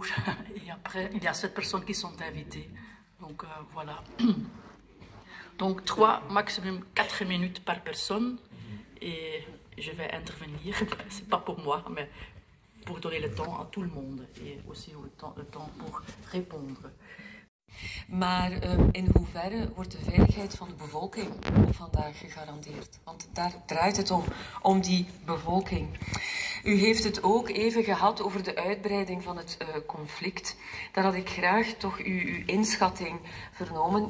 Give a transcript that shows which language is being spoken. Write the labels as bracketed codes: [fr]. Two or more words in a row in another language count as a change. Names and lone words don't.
[fr] Et après, il y a 7 personnes qui sont invitées. Donc voilà. Donc 3, maximum 4 minutes par personne. Et je vais intervenir. C'est pas pour moi, mais pour donner le temps à tout le monde. Et aussi le temps pour répondre. [nl] Maar in hoeverre wordt de veiligheid van de bevolking vandaag gegarandeerd? Want daar draait het om die bevolking. U heeft het ook even gehad over de uitbreiding van het conflict. Daar had ik graag toch uw inschatting vernomen.